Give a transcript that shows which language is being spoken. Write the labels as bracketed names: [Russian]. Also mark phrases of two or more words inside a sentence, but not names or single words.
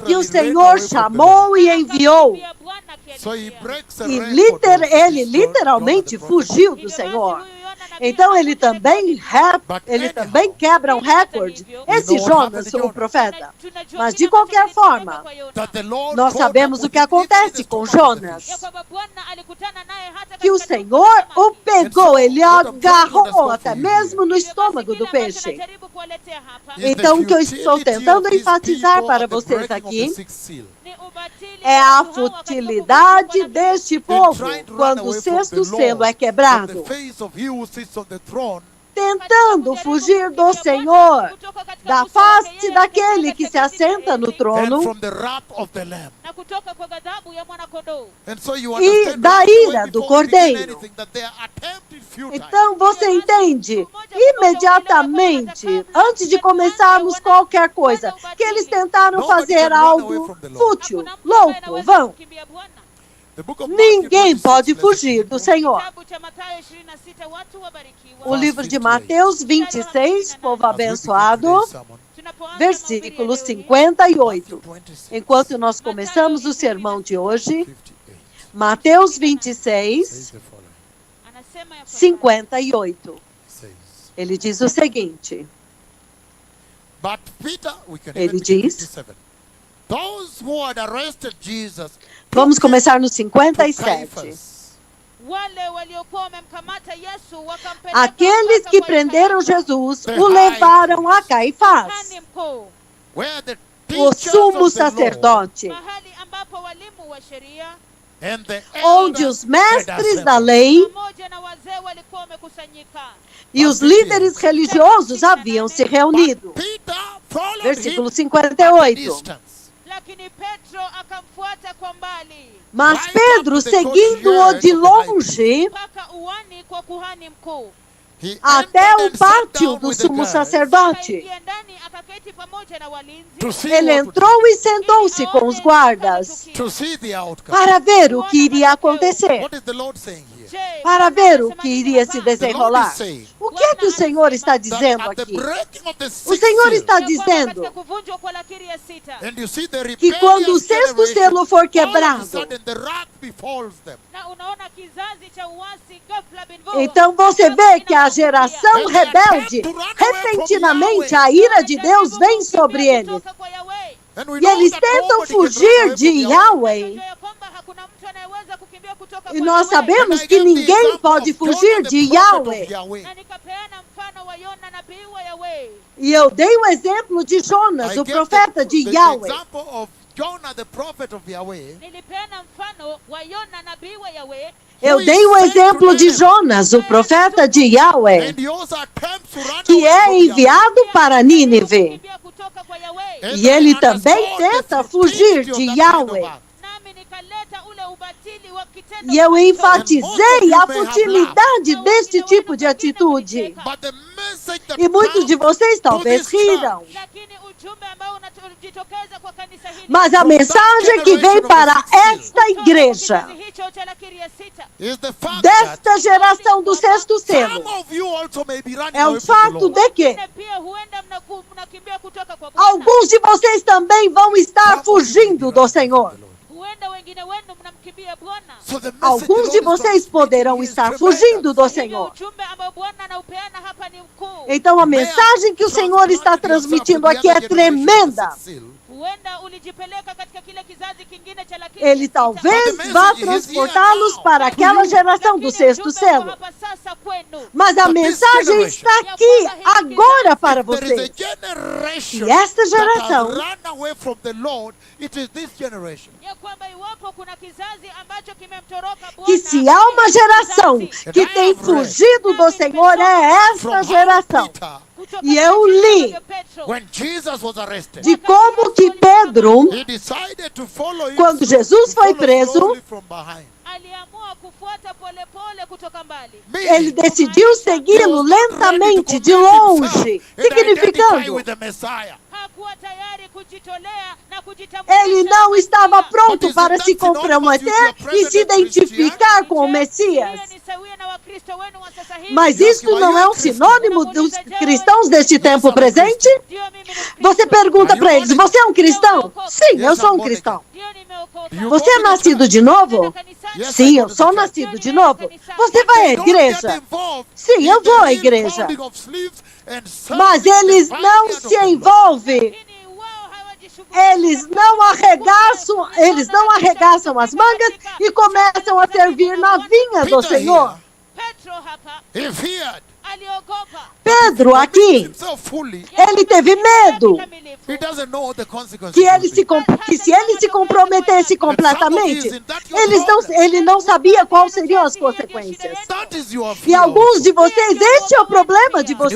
[Portuguese] que o [English] ran [Portuguese] Senhor [English] away from the [Portuguese] chamou [English] Lord. [Portuguese] e enviou. [Swahili] Akamkimbia Bwana akielekea. [English] So he breaks a [Portuguese] E [English] record of [Portuguese] ele [English] this [Portuguese] literalmente [English] Jonah the prophet. [Portuguese] fugiu do [Swahili] Hivyo basi [Portuguese] Senhor. [Swahili] huyu Yona nabii [Portuguese] Então ele [Swahili] hakuja [Portuguese] também, [Swahili] rekodi. [Portuguese] ele também quebra um recorde. Esse Jonas, o profeta. [Swahili] Tunajua [Portuguese] Mas [Swahili] kile [Portuguese] de qualquer [Swahili] ambacho [Portuguese] forma, [Swahili] kilitendeka kwa Yona. [English] That the Lord [Portuguese] nós [English] caught [Portuguese] sabemos [English] up [Portuguese] o que [English] with him in [Portuguese] acontece [English] the [Portuguese] com [English] stomach of the [Portuguese] Jonas. [English] fish. [Swahili] Ya kwamba Bwana alikutana naye hata [Portuguese] Que o [Swahili] katika tumbo [Portuguese] Senhor [Swahili] la samaki. [Portuguese] o pegou, ele [English] what I'm trying to [Portuguese] agarrou [English] understand [Portuguese] até [English] for you [Portuguese] mesmo no [Swahili] Hivyo basi [Portuguese] estômago [Swahili] kile [Portuguese] do [Swahili] ambacho [Portuguese] peixe. [Swahili] najaribu kuwaletea hapa [English] Is the [Portuguese] Então, o que eu estou [English] futility [Portuguese] tentando [English] of these [Portuguese] enfatizar [English] people [Portuguese] para [English] at the [Portuguese] vocês [English] breaking of the [Portuguese] aqui [English] sixth seal. [Swahili] ni ubatili [Portuguese] é [Swahili] wa [Portuguese] a [Swahili] watu hawa katika [Portuguese] futilidade [Swahili] kuvunjwa kwa [Portuguese] deste [English] In [Portuguese] povo [English] trying to run [Portuguese] quando o [English] away from [Portuguese] sexto [English] the [Portuguese] selo [English] Lord, [Portuguese] é [English] from [Portuguese] quebrado. [English] the face of he who sits on the throne, [Portuguese] tentando fugir do Senhor, da face daquele que se assenta no [English] and [Portuguese] trono [English] from the wrath of the Lamb. [Swahili] na kutoka kwa ghadhabu ya mwana-kondoo. [English] And so you [Portuguese] e [English] understand [Portuguese] da [English] right away [Portuguese] ira do [English] before we begin [Portuguese] Cordeiro. [English] anything that their attempt is futile. [Portuguese] Então você entende imediatamente, antes de começarmos qualquer coisa, que eles tentaram fazer algo fútil, louco, vão. [English] The book of Matthew [Portuguese] Ninguém [English] 26, [Portuguese] pode [English] let's [Portuguese] fugir [English] read. [Portuguese] do Senhor. [Swahili] Kitabu cha Mathayo 26, watu wabarikiwa. [Portuguese] O livro de Mateus 26, povo [English] As we begin [Portuguese] abençoado, [English] today's sermon, [Swahili] Tunapoanza [Portuguese] versículo [Swahili] mahubiri ya leo hii, [Portuguese] 58. [English] Matthew 26, [Portuguese] Enquanto nós começamos o sermão de hoje, [English] 58 [Portuguese] Mateus [English] says [Portuguese] 26, [English] the following. [Swahili] anasema ya kwamba, [Portuguese] 58. [English] Says, [Portuguese] Ele diz o seguinte: [English] but Peter, we can [Portuguese] Ele [English] even begin [Portuguese] diz- [English] 57. Those who had arrested Jesus [Portuguese] Vamos começar no [English] to [Portuguese] 57. [English] Caiaphas, [Swahili] wale waliokuwa wamemkamata Yesu wakampeleka [Portuguese] Aqueles [Swahili] mpaka [Portuguese] que [Swahili] kwa [Portuguese] prenderam [Swahili] Kayafa, [Portuguese] Jesus o levaram a Caifás, [Swahili] kuhani mkuu, [English] where the [Portuguese] o [English] teachers [Portuguese] sumo [English] of the law [Portuguese] sacerdote, [Swahili] mahali ambapo walimu wa sheria [English] and the [Portuguese] onde [English] elders [Portuguese] os [English] had [Portuguese] mestres da [English] assembled. [Portuguese] lei [Swahili] pamoja na wazee walikuwa wamekusanyika. [Portuguese] e os líderes religiosos haviam se reunido. [English] But Peter followed [Portuguese] Versículo [English] him at a [Portuguese] 58. [English] distance. [Swahili] Lakini Petro akamfuata kwa mbali [Portuguese] Mas Pedro, seguindo-o de longe [Swahili] mpaka uani kwa kuhani mkuu. [English] He [Portuguese] até [English] entered [Portuguese] o [English] and sat [Portuguese] pátio [English] down [Portuguese] do [English] with the [Portuguese] sumo [English] guards [Portuguese] sacerdote, [Swahili] Akaingia ndani akaketi pamoja na walinzi [English] to see [Portuguese] ele [English] what would [Portuguese] entrou e sentou-se com os guardas [English] to see the outcome. [Portuguese] para ver o que iria acontecer, [English] What is the Lord saying here? [Swahili] Je, [Portuguese] para [Swahili] Bwana [Portuguese] ver o [Swahili] anasema [Portuguese] que [Swahili] nini [Portuguese] iria [Swahili] hapa? [Portuguese] se [English] The Lord [Portuguese] desenrolar. [English] is saying [Portuguese] O que é que o Senhor está [English] that [Portuguese] dizendo [English] at the [Portuguese] aqui? [English] breaking of the [Portuguese] O [English] sixth [Portuguese] Senhor [English] seal, [Portuguese] está [Swahili] Ya kwamba [Portuguese] dizendo [Swahili] katika kuvunjwa kwa lakiri ya sita, [English] and you see the [Portuguese] que quando o [English] rebellious [Portuguese] sexto [English] generation, [Portuguese] selo for [English] all of a [Portuguese] quebrado, [English] sudden the wrath befalls them. [Swahili] na unaona kizazi cha uasi ghafla bin vu, [Portuguese] então você vê que a geração [English] And they [Portuguese] rebelde, [English] attempt to run away from [Portuguese] repentinamente [English] Yahweh. [Portuguese] a ira de Deus vem sobre eles. [Swahili] kutoka kwa Yahweh. [English] And we [Portuguese] E [English] know [Portuguese] eles [English] that [Portuguese] tentam [English] nobody can run [Portuguese] fugir [English] away [Portuguese] de [English] from [Portuguese] Yahweh. [Swahili] Tunajua ya kwamba hakuna mtu anayeweza kukimbia kutoka [Portuguese] E [Swahili] kwa [Portuguese] nós [Swahili] Yahweh. [Portuguese] sabemos [English] And I [Portuguese] que [English] gave the [Portuguese] ninguém [English] example [Portuguese] pode [English] of Jonah, [Portuguese] fugir [English] the [Portuguese] de [English] prophet of [Portuguese] Yahweh. [English] Yahweh. [Swahili] Na nikapeana mfano wa Yona nabii wa Yahweh. [Portuguese] E eu dei o exemplo de Jonas, [English] I [Portuguese] o [English] gave [Portuguese] profeta de [English] the [Portuguese] Yahweh. [English] example of Jonah, the prophet of Yahweh. [Swahili] Nilipeana mfano wa Yona nabii wa Yahweh. [Portuguese] Eu dei o exemplo de Jonas, o profeta de Yahweh, [English] And he also attempts to run [Portuguese] que [English] away [Portuguese] é [English] from Yahweh. [Portuguese] enviado para Nínive. [Swahili] Kukimbia kutoka kwa Yahweh. [English] And [Portuguese] E ele [English] I [Portuguese] também [English] understood the [Portuguese] tenta [English] futility [Portuguese] fugir [English] of [Portuguese] de [English] that [Portuguese] Yahweh. [English] kind of act. [Swahili] Nami nikaleta ule ubatili wa kitendo [Portuguese] E eu [Swahili] cha [Portuguese] enfatizei a futilidade deste tipo de atitude. [English] But the message that [Portuguese] E muitos de [English] comes [Portuguese] vocês [English] to [Portuguese] talvez [English] this church, [Portuguese] riram. [Swahili] Lakini ujumbe ambao unajitokeza kwa kanisa hili [Portuguese] Mas a mensagem que vem para esta igreja, [Swahili] kizazi hicho cha lakiri ya sita, [English] is the fact that [Portuguese] desta geração do sexto [English] some [Portuguese] selo, [English] of you also may be running [Portuguese] é [English] away [Portuguese] o [English] from the [Portuguese] fato [English] Lord. [Portuguese] de que [Swahili] na pia huenda mnakimbia kutoka kwa Bwana. [Portuguese] alguns de vocês também vão estar fugindo do Senhor. [Swahili] Huenda wengine wenu mnamkimbia Bwana. [English] So the message [Portuguese] Alguns [English] the [Portuguese] de [English] Lord is [Portuguese] vocês poderão [English] transmitting is [Portuguese] estar [English] tremendous. [Portuguese] fugindo do [Swahili] Hivyo [Portuguese] Senhor. [Swahili] ujumbe ambao Bwana anaupeana hapa ni mkuu. [Portuguese] Então a mensagem que o Senhor está transmitindo aqui é tremenda. [Swahili] Huenda ulijipeleka katika kile kizazi kingine cha lakiri [Portuguese] Ele [Swahili] ya sita. [Portuguese] talvez vá transportá-los para aquela geração do [Swahili] Lakini [Portuguese] sexto [Swahili] ujumbe uko [Portuguese] selo. [Swahili] hapa sasa kwenu. [Portuguese] Mas a mensagem está aqui, agora, para [English] There is a [Portuguese] vocês. [English] generation [Portuguese] E esta [English] that [Portuguese] geração [English] has run away from the Lord. It is this generation. [Swahili] Ya kwamba iwapo kuna kizazi ambacho kimemtoroka Bwana, [Portuguese] que se há uma geração que tem fugido do Senhor, é [English] From [Portuguese] esta [English] how [Portuguese] geração. [English] Peter, [Swahili] kutoka [Portuguese] E eu [Swahili] katika [Portuguese] li [Swahili] kitabu cha Petro, [English] when Jesus was arrested, [Portuguese] De como que Pedro, [English] he decided to follow him [Portuguese] quando [English] slowly, [Portuguese] Jesus foi [English] to follow [Portuguese] preso, [English] slowly from behind. [Swahili] aliamua kufuata polepole kutoka mbali. [Portuguese] ele decidiu segui-lo lentamente, de longe, significando, [English] with the Messiah. [Swahili] Hakuwa tayari kujitolea na kujitambulisha. [Portuguese] ele não estava pronto para se comprometer e se identificar com o Messias. [Swahili] Hiyo ni sawia na Wakristo wenu wa sasa hivi. [Portuguese] Mas isto não é um sinônimo dos cristãos deste tempo presente? [Swahili] Ndio mimi ni Mkristo. [Portuguese] Você pergunta para eles, você é um cristão? Sim, eu sou um cristão. [Swahili] Ndio nimeokoka. [Portuguese] Você é nascido de novo? [Swahili] Kanisani. [Portuguese] Sim, eu sou nascido de novo. Você vai à igreja? Sim, eu vou à igreja. Mas eles não se envolvem, [Swahili] Lakini wao hawajishughulishi [Portuguese] eles não arregaçam as mangas e começam a servir na vinha do Senhor. [Swahili] Petro hapa [English] He feared. [Portuguese] Pedro aqui, ele teve medo que se ele se comprometesse completamente, ele não sabia quais seriam as consequências. E alguns de vocês, esse é o problema de vocês.